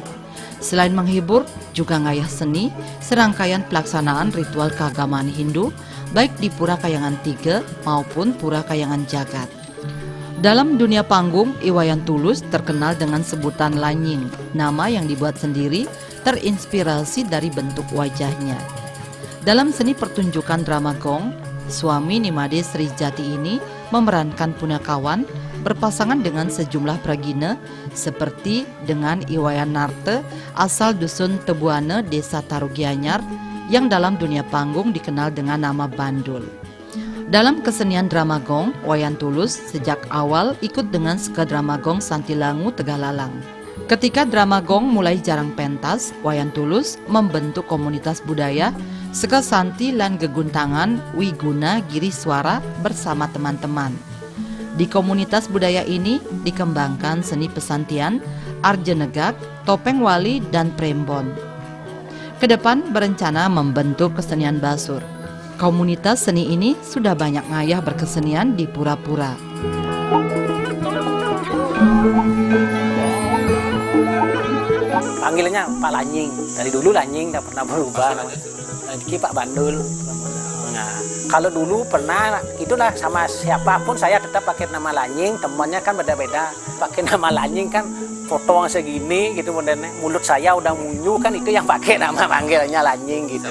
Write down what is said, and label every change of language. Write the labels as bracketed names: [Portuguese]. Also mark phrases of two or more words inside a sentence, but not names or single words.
[Indonesian] Selain menghibur, juga ngayah seni, serangkaian pelaksanaan ritual keagamaan Hindu, baik di Pura Kayangan 3 maupun Pura Kayangan Jagat. Dalam dunia panggung, Iwayan Tulus terkenal dengan sebutan Lanying, nama yang dibuat sendiri terinspirasi dari bentuk wajahnya. Dalam seni pertunjukan drama gong, suami Nimade Sri Jati ini memerankan punakawan berpasangan dengan sejumlah pragina seperti dengan Iwayan Narte asal dusun Tebuane, Desa Tarugianyar yang dalam dunia panggung dikenal dengan nama Bandul. Dalam kesenian drama gong, Wayan Tulus sejak awal ikut dengan Seka Drama Gong Santilangu Tegalalang. Ketika drama gong mulai jarang pentas, Wayan Tulus membentuk komunitas budaya Seka Santi lan Geguntangan Wiguna Giri Suara bersama teman-teman. Di komunitas budaya ini dikembangkan seni pesantian, arjenegak, topeng wali, dan prembon. Kedepan berencana membentuk kesenian basur. Komunitas seni ini sudah banyak ngayah berkesenian di pura-pura. Panggilannya Pak Lanying. Dari dulu Lanying tidak pernah berubah. Nanti Pak Bandul. Nah, kalau dulu pernah itulah sama siapapun saya tetap pakai nama Lanying. Temannya kan beda-beda. Pakai nama Lanying kan foto yang segini gitu modelnya. Mulut saya udah munyu kan itu yang pakai nama panggilannya Lanying gitu.